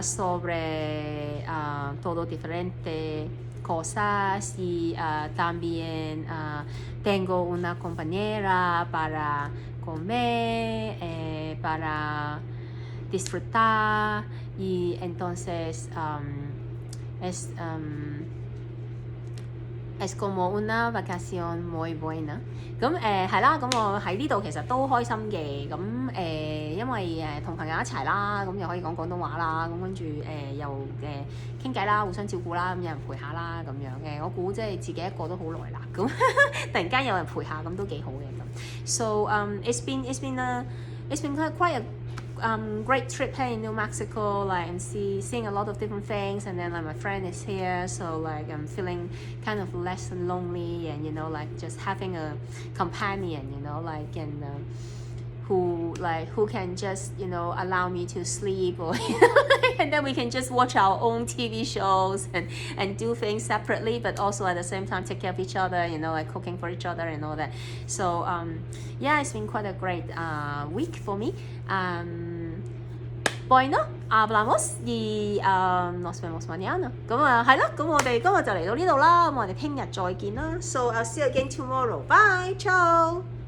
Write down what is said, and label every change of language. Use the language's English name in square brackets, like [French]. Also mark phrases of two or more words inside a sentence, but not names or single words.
[Spanish] sobre todo diferente cosas y también tengo una compañera para comer, para disfrutar y entonces es como una vacación muy buena。 [Cantonese] 咁係啦，咁我喺呢度其實都開心嘅。咁因為同朋友一齊啦，咁又可以講廣東話啦，咁跟住又傾偈啦，互相照顧啦，咁有人陪下啦咁樣我估即係自己一個都好耐啦，咁突然間有人陪下，咁都幾好嘅咁。So [English] it's been quite a great trip here in New Mexico, and seeing a lot of different things, and then my friend is here, so I'm feeling kind of less lonely, and just having a companion, and who can just allow me to sleep, or and then we can just watch our own TV shows and do things separately, but also at the same time take care of each other, cooking for each other and all that. So yeah, it's been quite a great week for me. [Spanish] Bueno, hablamos y nos vemos mañana. [Cantonese] 咁係咯，咁我哋今日就嚟到呢度啦，咁我哋聽日再見啦。 [English] So I'll see you again tomorrow. Bye, ciao.